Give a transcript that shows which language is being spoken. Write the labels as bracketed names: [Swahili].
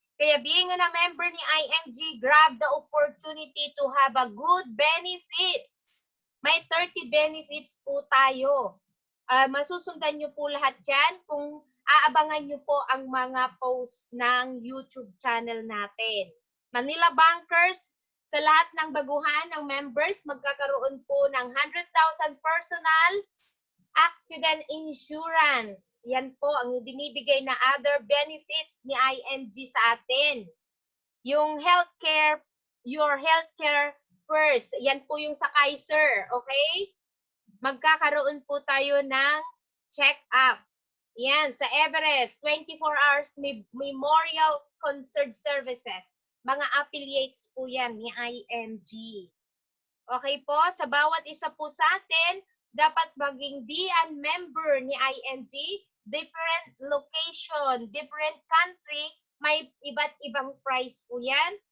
[English] Kaya being a member ni IMG, grab the opportunity to have a good benefits. [Filipino] May 30 benefits po tayo. Masusundan nyo po lahat yan kung aabangan nyo po ang mga posts ng YouTube channel natin. Manila Bankers, sa lahat ng baguhan ng members, magkakaroon po ng 100,000 personal accident insurance. Yan po ang binibigay na other benefits ni IMG sa atin. [English] Yung healthcare, your healthcare first. [Filipino] Yan po yung sa Kaiser, okay? Magkakaroon po tayo ng check-up. [English] Yan, sa Everest, 24 hours memorial concert services. [Filipino] Mga affiliates po yan ni IMG. Okay po, sa bawat isa po sa atin, dapat maging DN member ni IMG, different location, different country, may iba't ibang price po yan.